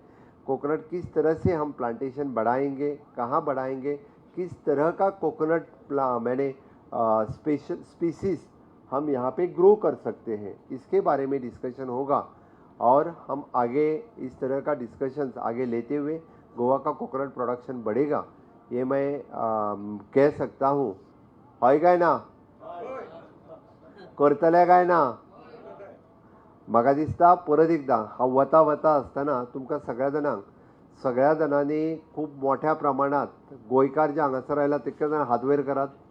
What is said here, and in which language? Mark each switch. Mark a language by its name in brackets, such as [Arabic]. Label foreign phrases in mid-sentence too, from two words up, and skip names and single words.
[Hindi] कोकोनट किस तरह से हम प्लांटेशन बढ़ाएंगे, कहाँ बढ़ाएंगे, किस तरह का कोकोनट [English] special species [Hindi] हम यहाँ पे ग्रो कर सकते हैं, इसके बारे में डिस्कशन होगा। और हम आगे इस तरह का डिस्कशंस आगे लेते हुए गोवा का कोकोनट प्रोडक्शन बढ़ेगा, ये मैं कह सकता हूँ। [Konkani] होय काय ना, करतले काय ना, म्हाका दिसता परत एकदा हांव वता वता आसतना तुमकां सगळ्या जाणांनी खूब मोठ्या प्रमाणात गोंयकार जे हांगासर आयला तितके जाण हात वयर करात.